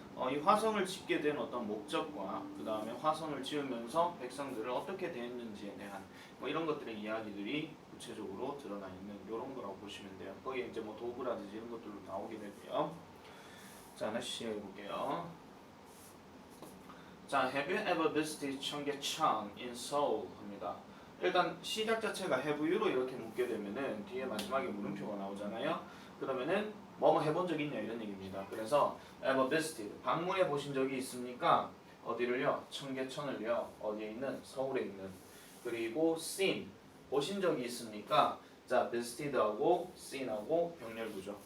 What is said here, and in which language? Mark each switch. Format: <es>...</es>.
<ko>이 화성을 짓게 된 어떤 목적과 그 다음에 화성을 지으면서 백성들을 어떻게 대했는지에 대한 뭐 이런 것들의 이야기들이 구체적으로 드러나 있는 이런 거라고 보시면 돼요. 거기에 이제 뭐 도구라든지 이런 것들도 나오게 되고요. 자, 하나씩 해볼게요. 자,</ko> <en>Have you ever visited 청계천 in Seoul?</en> <ko>합니다. 일단 시작 자체가 have you로 이렇게 묻게 되면은 뒤에 마지막에 물음표가 나오잖아요. 그러면은 뭐뭐 해본 적 있냐 이런 얘기입니다. 그래서</ko> <en>ever visited</en> <ko>방문해 보신 적이 있습니까? 어디를요? 청계천을요. 어디에 있는? 서울에 있는. 그리고 seen 보신 적이 있습니까? 자, visited하고 seen하고 병렬구죠.</ko>